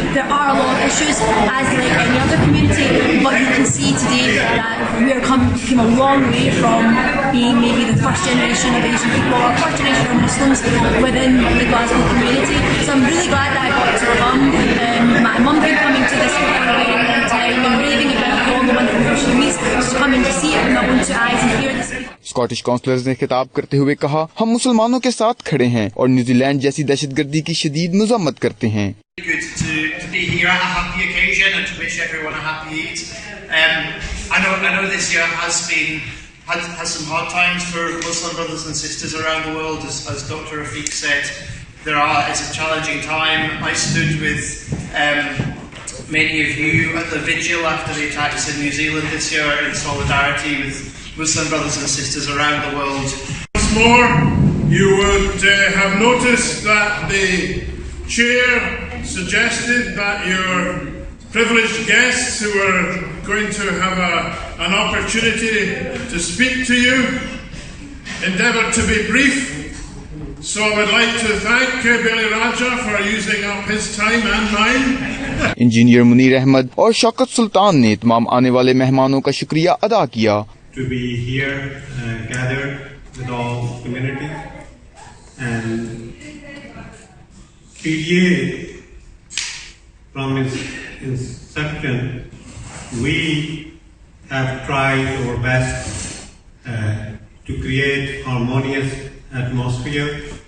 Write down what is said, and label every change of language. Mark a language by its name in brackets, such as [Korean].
[English] There are a lot of issues, as like any other community, but you can see today that we are came a long way from being maybe the first generation of Asian people or first generation of Muslims within the Glasgow community. So I'm really glad that I got to come. My mum been coming to this for a very long time and raving about all the wonderful opportunities to come and to see it with my own two eyes and hear this. [Hindi] Scottish counsellors ने खिताब करते हुए कहा, हम मुसलमानों के साथ खड़े हैं और न्यूजीलैंड जैसी दहशतगर्दी की शदीद मज़म्मत करते हैं। [English] To be here at a happy occasion and to wish everyone a happy Eid. I know this year has some hard times for Muslim brothers and sisters around the world, as Dr. Rafiq said. It's a challenging time. I stood with many of you at the vigil after the attacks in New Zealand this year in solidarity with Muslim brothers and sisters around the world. Once more, you would have noticed that the chair suggested that your privileged guests who are going to have an opportunity to speak to you endeavour to be brief. So I would like to thank Billy Raja for using up his time and mine. [Hindi] Engineer Munir Ahmad और शौकत सुल्तान ने तमाम आने वाले मेहमानों का शुक्रिया अदा किया। [English] To be here gathered with all community and PDA from its inception, we have tried our best to create harmonious atmosphere.